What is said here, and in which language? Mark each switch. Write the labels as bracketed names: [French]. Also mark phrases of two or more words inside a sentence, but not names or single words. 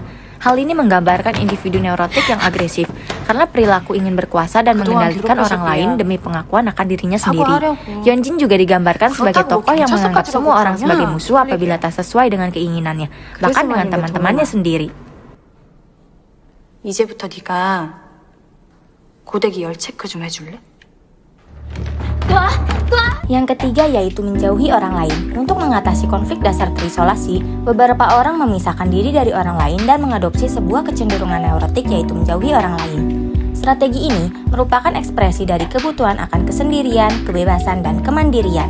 [Indonesian] Hal ini menggambarkan individu neurotik yang agresif karena perilaku ingin berkuasa dan mengendalikan orang lain demi pengakuan akan dirinya sendiri. Yeonjin juga digambarkan sebagai tokoh yang menganggap semua orang sebagai musuh apabila tak sesuai dengan keinginannya, bahkan dengan teman-temannya sendiri. [Korean] 이제부터 네가 고데기 열 체크 좀 해줄래? [Indonesian] Yang ketiga yaitu menjauhi orang lain. Untuk mengatasi konflik dasar terisolasi, beberapa orang memisahkan diri dari orang lain dan mengadopsi sebuah kecenderungan neurotik yaitu menjauhi orang lain. Strategi ini merupakan ekspresi dari kebutuhan akan kesendirian, kebebasan, dan kemandirian.